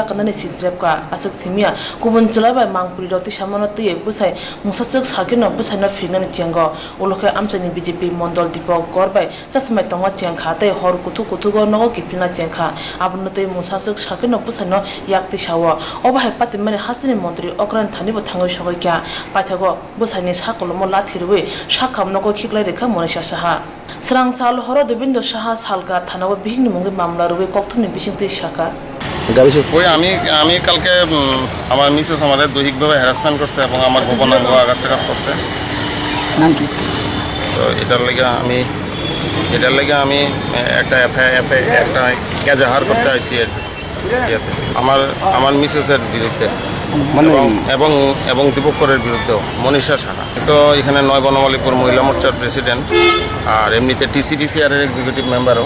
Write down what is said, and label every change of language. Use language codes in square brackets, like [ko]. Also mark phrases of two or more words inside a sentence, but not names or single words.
[trp] yakana sisrepka asuk simia kubun chalabai mangpuri roti samano tiye busai musachuk sakino busaino finani chengo uloke amchani BJP mondol dipok gorbai sasmai tonga chengkha te hor kutu go nogo kipina chengkha abnote musachuk sakino busaino yakti sawo obahai pati mane hasini mantri okran thani bo thangoi sogokya paithago busaini sakolomo lathirwe sakham nogo khiklai rekha monisha saha Swrangchati horo debindo saha salka thanago bihingni mungi mamla ruwe Koktwma bisingte shaka [bn] ওই আমি কালকে আমার মিসেস আমাদের দৈহিকভাবে হ্যারাসমেন্ট করছে এবং আমার গোপনাঙ্গ আঘাত করছে। তো এটার লেগে আমি একটা একটা এজাহার করতে আসছি আমার মিসেসের বিরুদ্ধে এবং দীপকরের বিরুদ্ধেও মনীষা সাহা তো এখানে নয় বনমালীপুর মহিলা মোর্চার প্রেসিডেন্ট আর এমনিতে TCPCR এর [en] executive member.